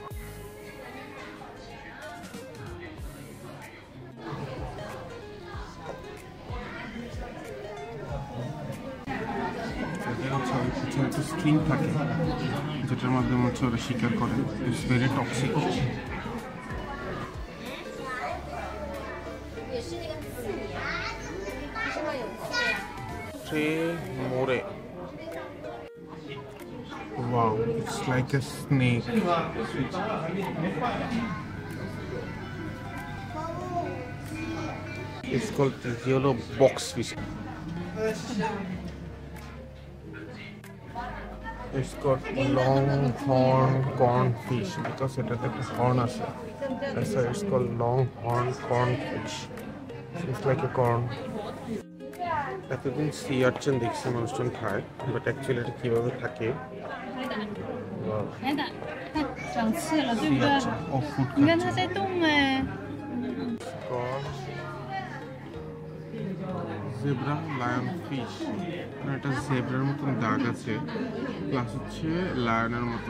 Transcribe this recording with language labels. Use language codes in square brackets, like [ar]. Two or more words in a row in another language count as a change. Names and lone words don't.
[bn] স্ট্রিং থাকে যেটার মাধ্যমে হচ্ছে ওরা শিকার করে। [en] It's very toxic. Moray, wow, it's like a snake. It's called the yellow boxfish. It's called longhorn cornfish because it has a horn আছে. That's why it's called longhorn cornfish. It's like a corn. [bn] এতদিন [en] sea urchin [bn] দেখছি মানুষজন খায়, [en] but actually [bn] এটা কীভাবে থাকে। [zh] 来的，看长刺了，对不对？你看它在动哎。 [en] zebra lion fish, [bn] এটা জেব্রার মতন দাগ আছে, প্লাস হচ্ছে লায়নের মতন।